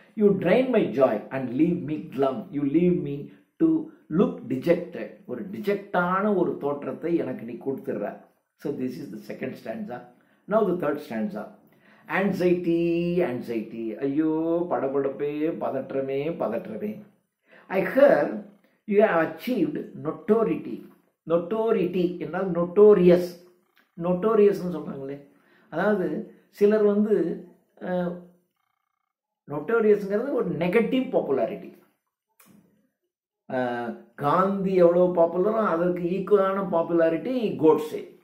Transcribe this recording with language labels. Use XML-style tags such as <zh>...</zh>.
<en>You drain my joy and leave me glum. You leave me to look dejected.</en> <ta>ஒரு டிஜெக்டான ஒரு தோற்றத்தை எனக்கு நீ கொடுத்துடுற.</ta> <en>So this is the second stanza. Now the third stanza.</en> <ta>Anxiety, anxiety, ஐயோ படபடப்பே, பதற்றமே பதற்றமே.</ta> <en>I heard you have achieved notoriety.</en> <ta>Notoriety என்றால் notorious. Notoriousன்னு சொல்கிறாங்களே, அதாவது சிலர் நோட்டோரியஸ்ங்கிறது ஒரு நெகட்டிவ் பாப்புலாரிட்டி. காந்தி எவ்வளோ பாப்புலரோ அதற்கு ஈக்குவலான பாப்புலாரிட்டி கோட்ஸே.</ta>